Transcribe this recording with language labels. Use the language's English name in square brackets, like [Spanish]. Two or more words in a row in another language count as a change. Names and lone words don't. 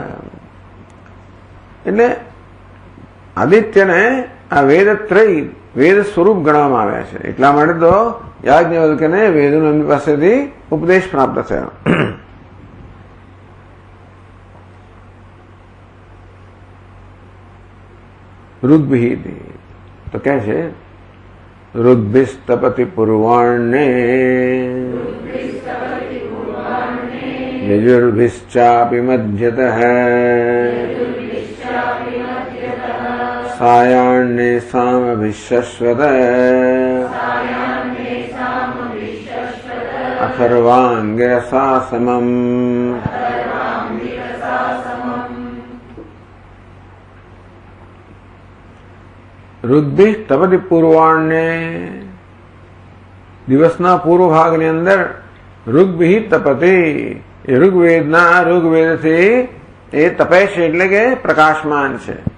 [Gujarati] એટલે આદિત્યને આ વેદત્રય, વેદ સ્વરૂપ ગણવામાં આવ્યા છે. એટલા માટે તો યાજ્ઞવલ્ક્યને વેદોનો એમની પાસેથી ઉપદેશ પ્રાપ્ત થયો. ઋગ્ભિઃ તો કહે છે [Sanskrit] ऋग्भिस्तपति पूर्वाण्ये यजुर्भिश्चापि मध्यतः सायाह्ने सामभिश्शश्वत अथर्वाङ्गिरसा समम्. ઋગ્ભિઃ તપતિ પૂર્વાણ્ય. [Gujarati] દિવસના પૂર્વ ભાગની અંદર [Sanskrit] ઋગ્ભિઃ તપતિ, [Gujarati] એ ઋગ્વેદથી એ તપે છે એટલે કે પ્રકાશમાન છે.